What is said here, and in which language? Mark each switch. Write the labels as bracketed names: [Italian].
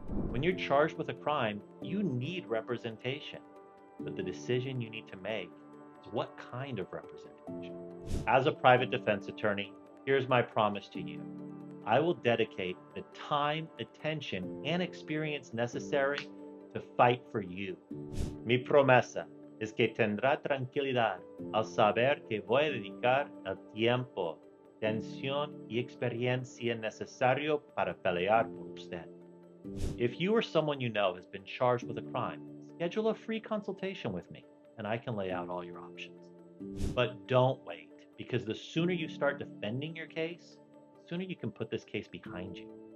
[English] When you're charged with a crime, you need representation, but the decision you need to make is what kind of representation. As a private defense attorney, here's my promise to you. I will dedicate the time, attention, and experience necessary to fight for you. [Spanish] Mi promesa es que tendrá tranquilidad al saber que voy a dedicar el tiempo, atención y experiencia necesario para pelear por usted. [English] If you or someone you know has been charged with a crime, schedule a free consultation with me and I can lay out all your options. But don't wait, because the sooner you start defending your case, the sooner you can put this case behind you.